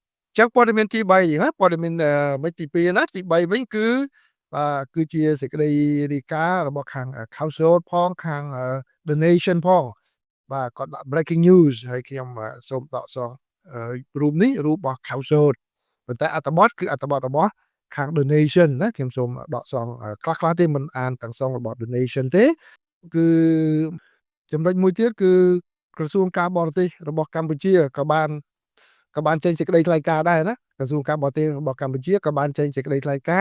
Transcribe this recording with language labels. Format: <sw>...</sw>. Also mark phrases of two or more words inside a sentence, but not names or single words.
<km>ចឹងព័ត៌មានទី3ណាព័ត៌មានមិនទី2ណាទី3វិញគឺគឺជាសេចក្តីរាយការណ៍របស់ខាង Council ផងខាង The Nation ផងបាទគាត់ដាក់</km> <en>breaking news</en> <km>ហើយខ្ញុំសូមដកស្រង់រូបនេះរូបរបស់ Council ប៉ុន្តែអត្ថបទគឺអត្ថបទរបស់ខាង The Nation ណាខ្ញុំសូម ដកស្រង់ខ្លះៗទេមិនអានទាំងស្រុងរបស់ The Nation ទេគឺចំណុចមួយទៀតគឺក្រសួងការបរទេសរបស់កម្ពុជាក៏បានចេញសេចក្តីថ្លែងការណ៍ដែរណាក្រសួងការបរទេសរបស់កម្ពុជាក៏បានចេញសេចក្តីថ្លែងការ</km>